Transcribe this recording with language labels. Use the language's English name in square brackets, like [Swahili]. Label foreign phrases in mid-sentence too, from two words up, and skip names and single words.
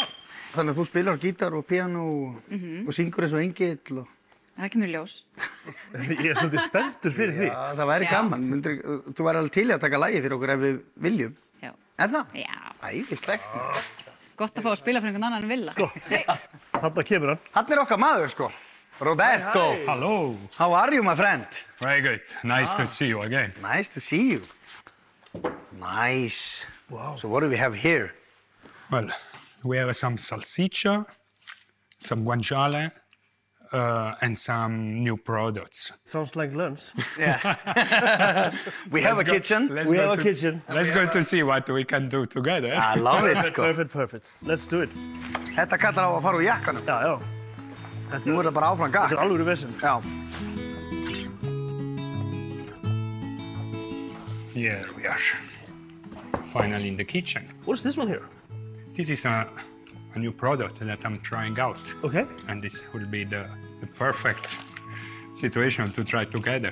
[Icelandic] Þannig að þú spilar á gítar og píanó og syngur eins og engill og... Það kemur ljós. Ég er svolítið spenntur fyrir því. Já, það væri gaman. Þú væri alveg til í að taka lagi fyrir okkur ef við viljum. Já. Er það? Já. Æðislegt. Gott að fá að spila fyrir einhvern annan en Villa. Þarna kemur hann. Hann er okkar maður, sko. Roberto. [English] Hello. How are you, my friend? Very good. Nice to see you again. Nice to see you. Nice. Wow. So what do we have here? Well, we have some salsiccia, some guanciale, and some new products. Sounds like lunch. We have a kitchen. Let's We go have a to- kitchen. Let's go to see what we can do together. I love it, sko. Perfect. Let's do it. [Icelandic] Þetta kallar á að fara úr jakkanum. Já, já. Nú er það bara áfram gakk. Þetta er alvöru vesen. Já. [English] Here we are. Finally in the kitchen. What's this one here? This is a new product that I'm trying out. Okay. And this will be the perfect situation to try together.